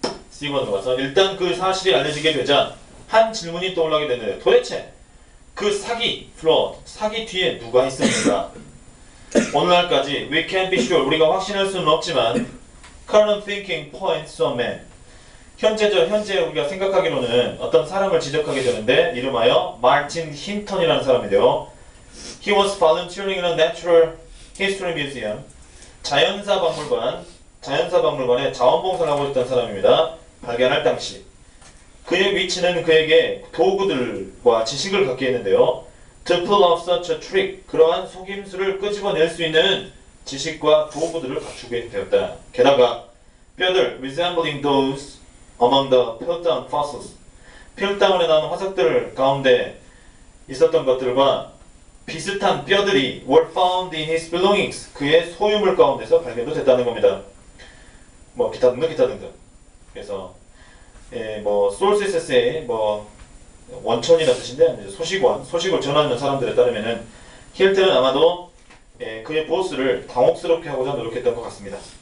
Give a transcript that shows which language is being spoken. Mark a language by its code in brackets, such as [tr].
[ko] C번으로 가서 일단 그 사실이 알려지게 되자 한 질문이 떠올라게 되는데 도대체 그 사기 뒤에 누가 있습니까? 오늘날까지 [en] we can't be sure [ko] 우리가 확신할 수는 없지만 [en] current thinking points to a man [ko] 현재 우리가 생각하기로는 어떤 사람을 지적하게 되는데 이름하여 마틴 힌턴이라는 사람인데요. [en] He was volunteering in a natural history museum [ko] 자연사박물관에 자원봉사를 하고 있던 사람입니다. 발견할 당시 그의 위치는 그에게 도구들과 지식을 갖게 했는데요. [en] To pull off such a trick [ko] 그러한 속임수를 끄집어낼 수 있는 지식과 도구들을 갖추게 되었다. 게다가 뼈들 [en] resembling those among the Piltdown fossils [ko] 필다운에 나온 화석들 가운데 있었던 것들과 비슷한 뼈들이 [en] were found in his belongings. [ko] 그의 소유물 가운데서 발견도 됐다는 겁니다. 뭐 기타 등등. 그래서 뭐 sources의 뭐 원천이라 뜻인데 소식을 전하는 사람들에 따르면은 힐트는 아마도 그의 보스를 당혹스럽게 하고자 노력했던 것 같습니다.